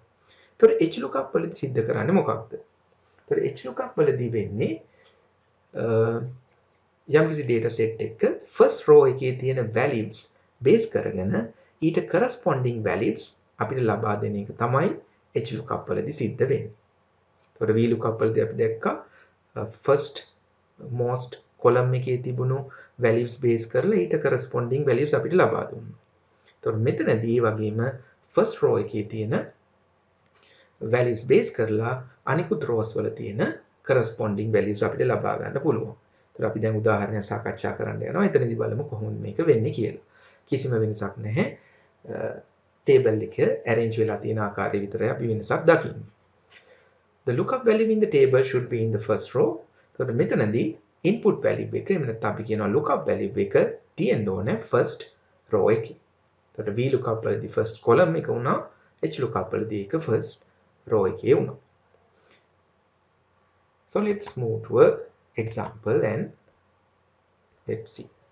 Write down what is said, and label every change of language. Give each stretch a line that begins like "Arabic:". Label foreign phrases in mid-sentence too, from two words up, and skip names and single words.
Sinhala: ඒතකොට HLookup වලදී සිද්ධ කරන්නේ මොකක්ද? ඒතකොට HLookup වලදී වෙන්නේ යම්කිසි
English: data set
Sinhala: එකක
English: first row
Sinhala: එකේ තියෙන
English: values base
Sinhala: කරගෙන ඊට
English: corresponding values
Sinhala: අපිට ලබා දෙන එක තමයි HLookup වලදී සිද්ධ වෙන්නේ. ඒතකොට Vlookup වලදී අපි දැක්කා
English: first most column
Sinhala: එකේ තිබුණු
English: values base
Sinhala: කරලා ඊට
English: corresponding values
Sinhala: අපිට ලබා දුන්නා. ඒතකොට මෙතනදී වගේම
English: first row
Sinhala: එකේ තියෙන
English: values base
Sinhala: කරලා අනිකුත් rows වල තියෙන
English: corresponding values
Sinhala: අපිට ලබා ගන්න පුළුවන්. ඒතකොට අපි දැන් උදාහරණයක් සාකච්ඡා කරන්න යනවා. එතනදී බලමු කොහොමද මේක වෙන්නේ කියලා. කිසිම වෙනසක් නැහැ. table එක arrange වෙලා තියෙන ආකාරය විතරයි අපි වෙනසක් දකින්නේ.
English: The lookup value in the table should be in the first row.
Sinhala: එතකොට මෙතනදී
English: input value
Sinhala: එක එහෙම නැත්නම් අපි කියනවා
English: lookup value
Sinhala: එක තියෙන්න ඕනේ
English: first row
Sinhala: එකේ. එතකොට Vlookup වලදී
English: first column
Sinhala: එක වුණා, HLookup වලදී ඒක
English: first row
Sinhala: එකේ වුණා.
English: So let's move to an example and let's see.